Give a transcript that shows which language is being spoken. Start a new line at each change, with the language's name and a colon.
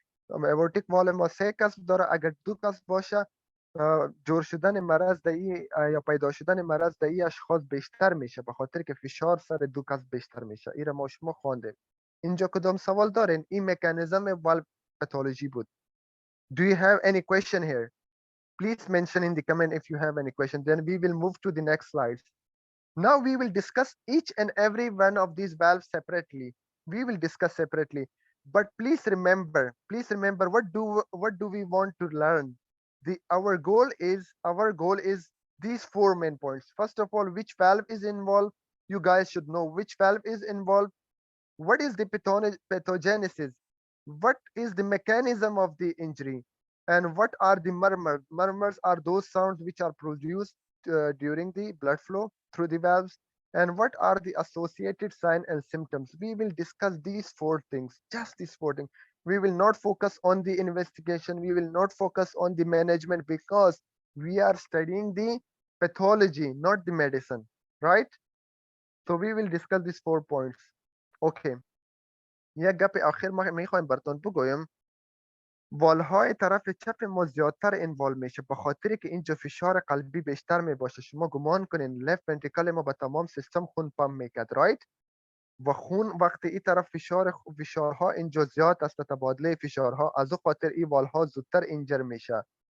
Persian: اورتیک والو ما 3 کسب داره اگر 2 کسب باشه جور شدن مرض یا پیدا شدن مرض در این اشخاص بیشتر میشه به خاطر که فشار سر 2 کسب بیشتر میشه. این ما شما خوانده اینجا کدام سوال دارین این مکانیزم والو پاتولوژی بود.
English: Do you have any question here? Please mention in the comment if you have any question. Then we will move to the next slides. Now we will discuss each and every one of these valves separately. We will discuss separately. But please remember what do we want to learn? Our goal is these 4 main points. First of all, which valve is involved? You guys should know which valve is involved. What is the pathogenesis? What is the mechanism of the injury? And what are the murmurs? Murmurs are those sounds which are produced during the blood flow through the valves. And what are the associated signs and symptoms? We will discuss these 4 things, just these 4 things. We will not focus on the investigation. We will not focus on the management because we are studying the pathology, not the medicine, right? So we will discuss these 4 points. Okay.
Persian: یک گپ آخر ما میخوایم براتون بگویم والهای طرف چپ ما زیادتر انوال میشه به خاطری که اینجا فشار قلبی بیشتر می باشه. شما گمان کنین لفت ونتریکل ما به تمام سیستم خون پمپ میکرد، رایت؟ و خون وقتی این طرف فشارها اینجا زیاد است، تبادله فشارها، از او خاطر این والها زودتر اینجر میشه.